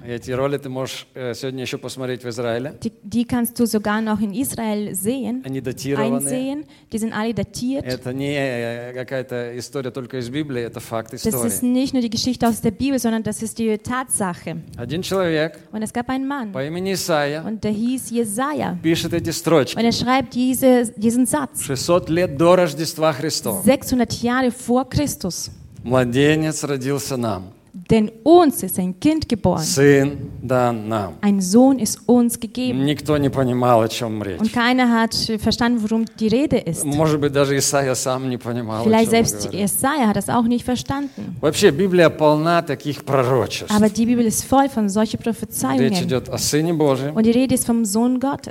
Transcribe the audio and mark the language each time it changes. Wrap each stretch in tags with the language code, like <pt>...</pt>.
<ru>Эти роли ты можешь сегодня еще посмотреть в Израиле.</ru> <de>Die kannst du sogar noch in Israel sehen.</de> <ru>Они датированы.</ru> <de>Einsehen. Die sind alle datiert.</de> <ru>Это не какая-то история только из Библии, это факт истории.</ru> <de>Das ist nicht nur die Geschichte aus der Bibel, sondern das ist die Tatsache.</de> <ru>Один человек.</ru> <de>Und es gab einen Mann.</de> <ru>По имени Исаия.</ru> <de>Und der hieß Jesaja.</de> <ru>Пишет эти строчки.</ru> <de>Und er schreibt diesen Satz.</de> <ru>600 лет до Рождества Христова.</ru> <de>600 Jahre vor Christus.</de> <ru>Младенец родился нам.</ru> <de>Denn uns ist ein Kind geboren.</de> <ru>Сын дан нам.</ru> <de>Ein Sohn ist uns gegeben.</de> <ru>Никто не понимал, о чем речь.</ru> <de>Und keiner hat verstanden, worum die Rede ist.</de> <ru>Может быть, даже Исаия сам не понимал,</ru> <de>Vielleicht selbst Исаия hat das auch nicht verstanden.</de> <ru>Вообще, Библия полна таких пророчеств.</ru> <de>Aber die Bibel ist voll von solchen Prophezeiungen.</de> <ru>Речь идет о Сыне Божьем.</ru> <de>Und die Rede ist vom Sohn Gottes.</de>